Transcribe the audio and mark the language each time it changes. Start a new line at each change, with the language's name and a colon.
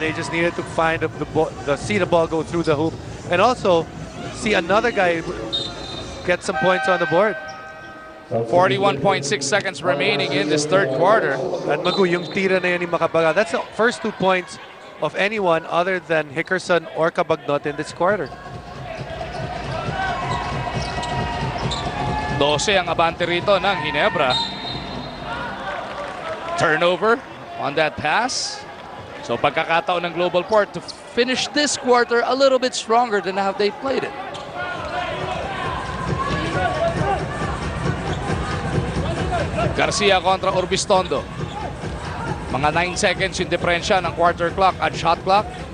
English: They just needed to find see the ball go through the hoop. And also, see another guy get some points on the board. 41.6 seconds remaining in this third quarter.
Filipino: At Magu, yung tira na yan ni Macapagal,
English: that's the first 2 points of anyone other than Hickerson or Cabagnot in this quarter.
Filipino: 12 ang abante rito ng Ginebra.
English: Turnover on that pass.
Filipino: So pagkakataon ng
English: GlobalPort to finish this quarter a little bit stronger than how they played it.
Filipino: Garcia kontra Urbistondo. Mga 9 seconds yung diferensya ng quarter clock at shot clock.